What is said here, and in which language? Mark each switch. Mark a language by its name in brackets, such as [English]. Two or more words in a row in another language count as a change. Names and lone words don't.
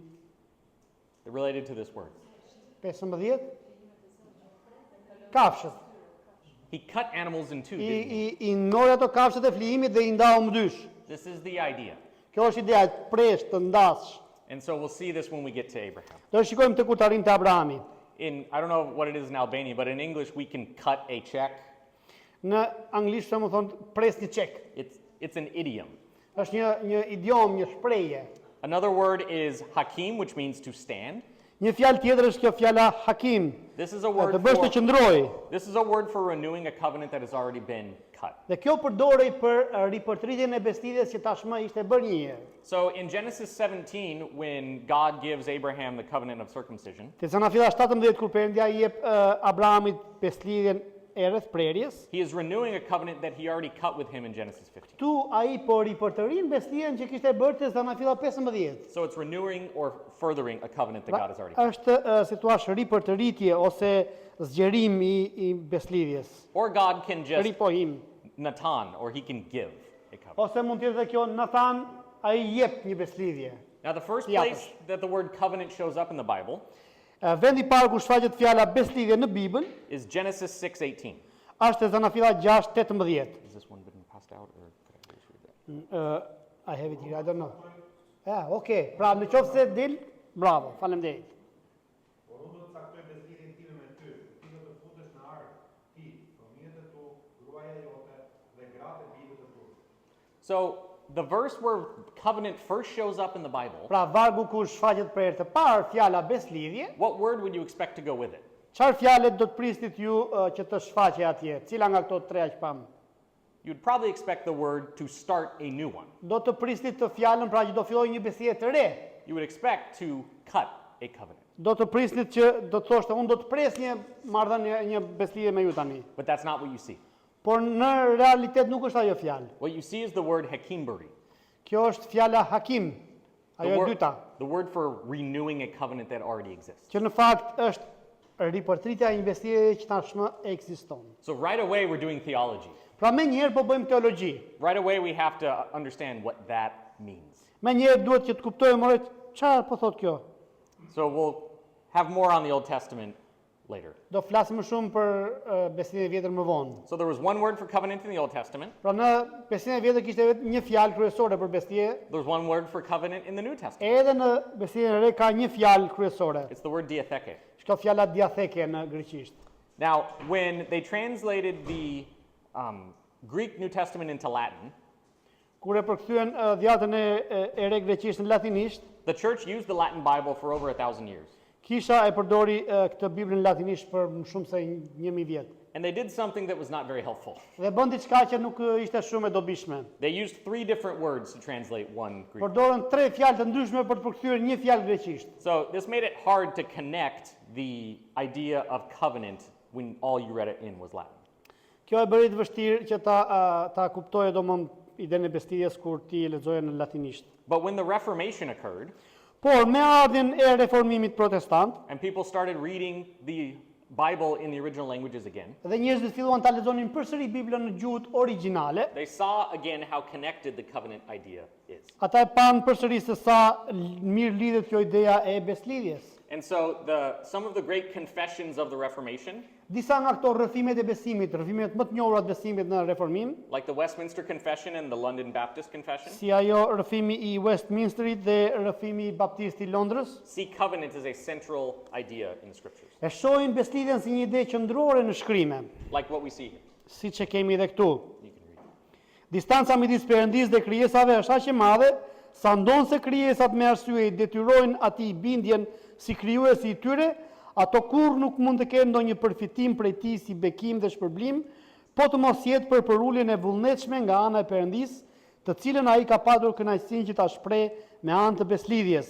[English] Related to this word. [Albanian] 15. Kafshët. [English] He cut animals in two, didn't he? [Albanian] I nori ato kafshët e flijimit dhe i ndau më dysh. [English] This is the idea. [Albanian] Kjo është ideja, të presh, të ndash. [English] And so we'll see this when we get to Abraham. [Albanian] Do shikojmë të kur të arrijmë te Abrahami. [English] I don't know what it is in Albania, but in English we can cut a check. [Albanian] Në anglisht më thonë pres një çek. [English] It's an idiom. [Albanian] Është një idiom, një shprehje. [English] Another word is hakim, which means to stand. [Albanian] Një fjalë tjetër është kjo fjala hakim. [English] This is a [Albanian] Të [English] word [Albanian] bësh të [English] for, [Albanian] qëndroj. [English] this is a word for renewing a covenant that has already been cut. [Albanian] Dhe kjo përdorej për ripërtritjen e beslidhjes që tashmë ishte bërë një herë. [English] So in Genesis 17, when God gives Abraham the covenant of circumcision, [Albanian] Te Zanafilla 17 kur Perëndia i jep Abrahamit beslidhjen e rreth prerjes, [English] he is renewing a covenant that he already cut with him in Genesis 15. [Albanian] tu ai po ripërtërin beslidhjen që kishte bërë te Zanafilla 15. [English] So it's renewing or furthering a covenant that God has already cut. [Albanian] Është si thua ripërtëritje ose zgjerim i beslidhjes. [English] Or God can just [Albanian] Ripohim. [English] natan, or he can give a covenant. [Albanian] Ose mund të jetë edhe kjo Nathan ai jep një beslidhje. [English] Now the first Yeah. place that the word covenant shows up in the Bible [Albanian] Vendi i parë ku shfaqet fjala beslidhje në Bibël [English] is Genesis 6:18. [Albanian] është te Zanafilla 6:18. [English] Is this one been passed out, or could I just read that? I have it here, I don't know. [Albanian] Okay, pra në qoftë se del, bravo, faleminderit. Por unë do të caktoj beslidhjen time me ty, ti do të futesh në ark, ti, fëmijët e tu, gruaja jote dhe gratë e bijve të tu. [English] So the verse where covenant first shows up in the Bible, [Albanian] Pra vargu ku shfaqet për herë të parë fjala beslidhje, [English] what word would you expect to go with it? [Albanian] çfarë fjalë do të pristit ju që të shfaqej atje? Cila nga këto tre që pam? [English] You'd probably expect the word to start a new one. [Albanian] Do të pristit të fjalën pra që do fillojë një beslidhje të re. [English] You would expect to cut a covenant. [Albanian] Do të pristit që do të thoshte unë do të pres një marrëdhënie, një beslidhje me ju tani. [English] But that's not what you see. [Albanian] Por në realitet nuk është ajo fjalë. [English] What you see is the word hakimbari, [Albanian] Kjo është fjala hakim, ajo e dyta, [English] the word for renewing a covenant that already exists. [Albanian] që në fakt është ripërtritja e një beslidhje që tashmë ekziston. [English] So right away we're doing theology. [Albanian] Pra me njëherë po bëjmë teologji. [English] Right away we have to understand what that means. [Albanian] Me njëherë duhet që të kuptojmë orë çfarë po thot kjo. [English] So we'll have more on the Old Testament later. [Albanian] Do flasim më shumë për beslidhjen e vjetër më vonë. [English] So there was one word for covenant in the Old Testament. [Albanian] Pra në beslidhjen e vjetër kishte vetëm një fjalë kryesore për beslidhje, [English] There's one word for covenant in the New Testament. [Albanian] edhe në beslidhjen e re ka një fjalë kryesore. [English] It's the word diatheke. [Albanian] Shto fjala diatheke në greqisht. [English] Now, when they translated the Greek New Testament into Latin, [Albanian] Kur e përkthyen dhjatën e re greqisht në latinisht, [English] the church used the Latin Bible for over 1,000 years. [Albanian] Kisha e përdori këtë Biblën latinisht për më shumë se 1000 vjet. [English] And they did something that was not very helpful. [Albanian] Dhe bën diçka që nuk ishte shumë e dobishme. [English] They used 3 different words to translate one Greek. [Albanian] Përdorën 3 fjalë të ndryshme për të përkthyer një fjalë greqisht. [English] So this made it hard to connect the idea of covenant when all you read it in was Latin. [Albanian] Kjo e bëri të vështirë që ta kuptoje domon idenë e beslidhjes kur ti e lexoje në latinisht. [English] But when the Reformation occurred, [Albanian] Por me ardhjen e reformimit protestant, [English] and people started reading the Bible in the original languages again, [Albanian] dhe njerëzit filluan ta lexonin përsëri Biblën në gjuhët origjinale, [English] they saw again how connected the covenant idea is. [Albanian] ata e panë përsëri se sa mirë lidhet kjo ideja e beslidhjes. [English] And so some of the great confessions of the Reformation, [Albanian] Disa nga këto rrëfimet e besimit, rrëfimet më të njohura të besimit në reformim, [English] like the Westminster Confession and the London Baptist Confession, [Albanian] si ajo rrëfimi i Westminsterit dhe rrëfimi baptist i Londrës, [English] see covenant as a central idea in the scriptures, [Albanian] e shohin beslidhjen si një ide qendrore në shkrime, [English] like what we see here. [Albanian] siç e kemi edhe këtu. [English] You can read it. [Albanian] Distanca midis Perëndisë dhe krijesave është aq e madhe sa ndonë se krijesat me arsye i detyrojnë atij bindjen si krijuesi i tyre, ato kur nuk mund të kenë ndonjë përfitim prej tij si bekim dhe shpërblim, po të mos jetë për përuljen e vullnetshme nga ana e Perëndisë, të cilën ai ka patur kënaqësinë që ta shpreh me anë të beslidhjes.